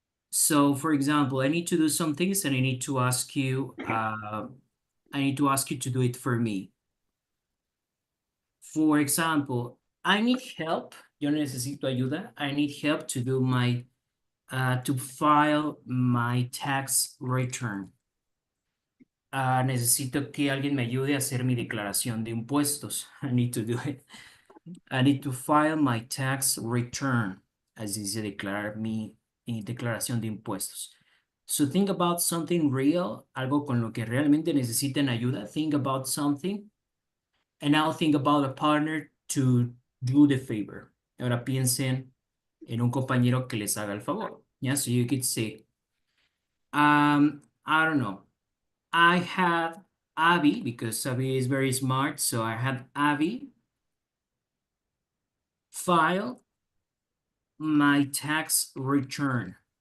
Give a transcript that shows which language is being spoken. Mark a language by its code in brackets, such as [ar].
[en] So for example, I need to do some things and I need to ask you to do it for me. For example, I need help. [es] Yo necesito ayuda. [en] I need help to do to file my tax return. [es] Necesito que alguien me ayude a hacer mi declaración de impuestos. [en] I need to do it. I need to file my tax return. [es] Así dice declarar mi declaración de impuestos. [en] So think about something real, [es] algo con lo que realmente necesiten ayuda. [en] Think about something. And now think about a partner to do the favor. [es] Ahora piensen en un compañero que les haga el favor. [en] Yeah, so you could say, I don't know. I had Abby, because Abby is very smart, so I had Abby file my tax return.